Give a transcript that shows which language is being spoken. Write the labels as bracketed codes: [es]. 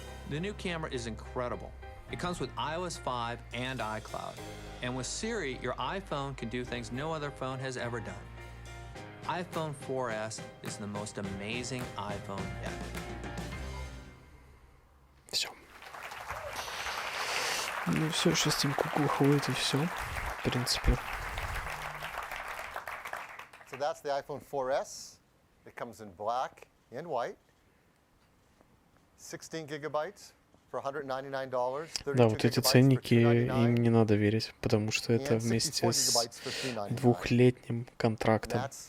[en] The new camera is incredible. It comes with iOS 5 and iCloud. And with Siri, your iPhone can do things no other phone has ever done. iPhone 4S is the most amazing iPhone yet. [ru] Все. Ну все, сейчас Тим Кук выходит и все. В принципе. [en] So that's the iPhone 4S. It comes in black and white. 16 gigabytes for $199. [ru] Да, вот эти ценники, им не надо верить, потому что это вместе с двухлетним контрактом.